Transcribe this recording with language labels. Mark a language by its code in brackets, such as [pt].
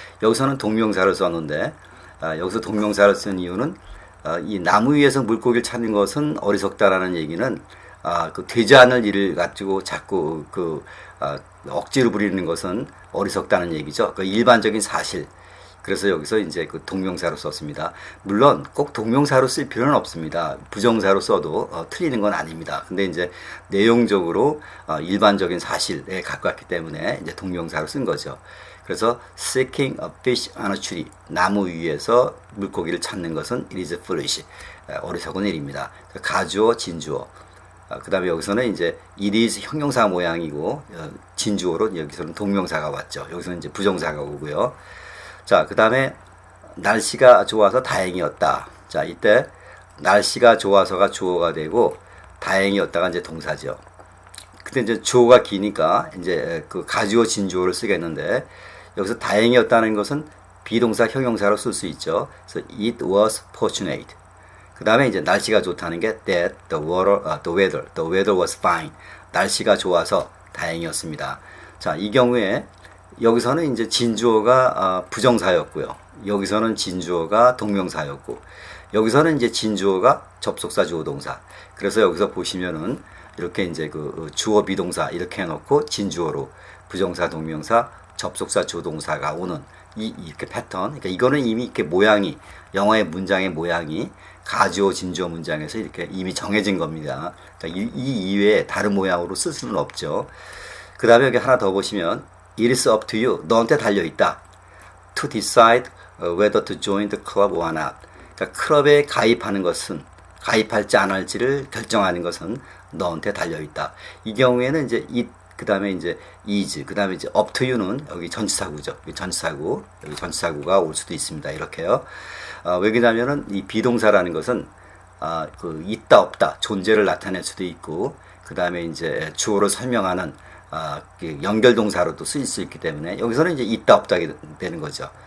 [ko] 여기서는 동명사를 썼는데, 여기서 동명사를 쓴 이유는 이 나무 위에서 물고기를 찾는 것은 어리석다라는 얘기는 그 되지 않을 일을 가지고 자꾸 억지로 부리는 것은 어리석다는 얘기죠. 그 일반적인 사실. 그래서 여기서 이제 그 동명사로 썼습니다. 물론 꼭 동명사로 쓸 필요는 없습니다. 부정사로 써도 틀리는 건 아닙니다. 근데 이제 내용적으로 일반적인 사실에 가깝기 때문에 이제 동명사로 쓴 거죠. 그래서 [en] seeking a fish on a tree. [ko] 나무 위에서 물고기를 찾는 것은 [en] it is foolish. [ko] 어리석은 일입니다. 가주어, 진주어. 그 다음에 여기서는 이제 it is 형용사 모양이고 진주어로 여기서는 동명사가 왔죠. 여기서는 이제 부정사가 오고요. 자, 그 다음에 날씨가 좋아서 다행이었다. 자, 이때 날씨가 좋아서가 주어가 되고 다행이었다가 이제 동사죠. 근데 이제 주어가 기니까 이제 그 가주어 진주어를 쓰겠는데 여기서 다행이었다는 것은 비동사 형용사로 쓸 수 있죠. 그래서 [en] it was fortunate. [ko] 그 다음에 이제 날씨가 좋다는 게 [en] that the weather was fine. [ko] 날씨가 좋아서 다행이었습니다. 자, 이 경우에 여기서는 이제 진주어가 부정사였고요. 여기서는 진주어가 동명사였고, 여기서는 이제 진주어가 접속사 주어 동사. 그래서 여기서 보시면은 이렇게 이제 그 주어 비동사 이렇게 해놓고 진주어로 부정사 동명사 접속사 주어 동사가 오는 이렇게 패턴. 그러니까 이거는 이미 이렇게 모양이 영어의 문장의 모양이 가주어 진주어 문장에서 이렇게 이미 정해진 겁니다. 그러니까 이 이외에 다른 모양으로 쓸 수는 없죠. 그 다음에 여기 하나 더 보시면 [en] it is up to you. [ko] 너한테 달려있다. [en] to decide whether to join the club or not. [ko] 그러니까 클럽에 가입하는 것은 가입할지 안 할지를 결정하는 것은 너한테 달려있다. 이 경우에는 이제 그 다음에 이제 is, 그 다음에 이제 up to you는 여기 전치사구죠. 여기 전치사구, 여기 전치사구가 올 수도 있습니다. 이렇게요. 왜 그러냐면은 이 비동사라는 것은 그 있다 없다 존재를 나타낼 수도 있고, 그 다음에 이제 주어를 설명하는 그 연결동사로도 쓰일 수 있기 때문에 여기서는 이제 있다 없다 되는 거죠.